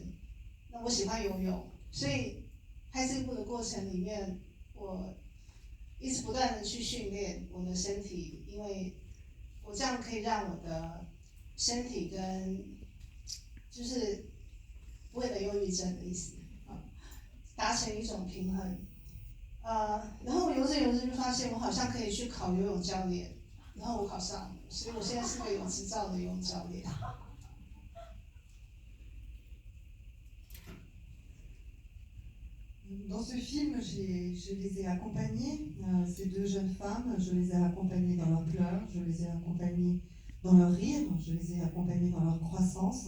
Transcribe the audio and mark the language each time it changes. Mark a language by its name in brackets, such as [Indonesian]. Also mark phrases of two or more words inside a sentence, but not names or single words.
[Chinese] 那我喜欢游泳，所以拍这部的过程里面，我一直不断的去训练我的身体，因为我这样可以让我的身体跟就是不会得忧郁症的意思达成一种平衡。然后我游着游着就发现我好像可以去考游泳教练，然后我考上了，所以我现在是个有执照的游泳教练。 [French] Dans ce film, je les ai accompagnées, ces deux jeunes femmes, je les ai accompagnées dans leurs pleurs, je les ai accompagnées dans leur rire, je les ai accompagnées dans leur croissance.